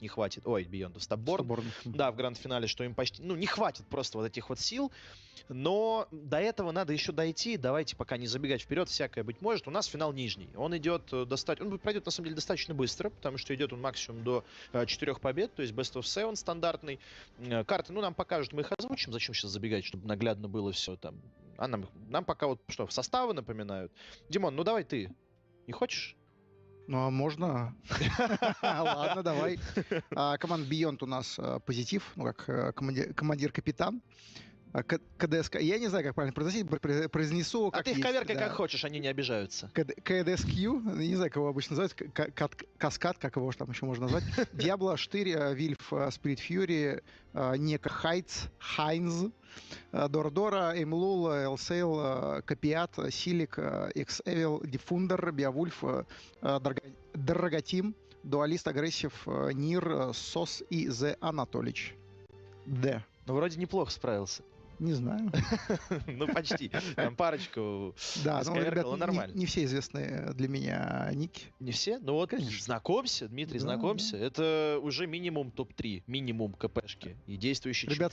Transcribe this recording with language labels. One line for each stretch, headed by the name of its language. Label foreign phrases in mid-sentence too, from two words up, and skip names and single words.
Russian: Не хватит, Биондов, Стабборн. Да, в гранд-финале, что им почти, не хватит просто вот этих вот сил. Но до этого надо еще дойти. Давайте пока не забегать вперед, всякое быть может. У нас финал нижний. Он идет он пройдет на самом деле достаточно быстро, потому что идет он максимум до 4 побед, то есть
English: best of
Russian: 7 стандартный. Карты, нам покажут, мы их озвучим. Зачем сейчас забегать, чтобы наглядно было все там. А нам пока вот что, составы напоминают. Димон, давай ты. Не хочешь? Ну, а можно? Ладно, давай. Команда Beyond у нас позитив, как командир-капитан. КДСК. Я не знаю, как правильно произнесу. А ты их коверкай как хочешь, они не обижаются. КДСК, не знаю, кого обычно называют. Каскад, как его там еще можно назвать. Диабло, Штырь, Вильф, Спирит Фьюри, Нека Хайтс, Хайнз, Дора, Эймлул, Элсейл, Копиат, Силик, Экс-Эвил, Дифундер, Биовульф, Драготим, Дуалист, Агрессив, Нир, Сос и Зе Анатолич. Д. Вроде неплохо справился. Не знаю. Ну, почти. Там парочку Да, ну, ребят, нормально. не все известные для меня ники. Не все? Ну вот, знакомься, Дмитрий, знакомься. Это уже минимум топ-3, минимум КПшки и действующий Ребят с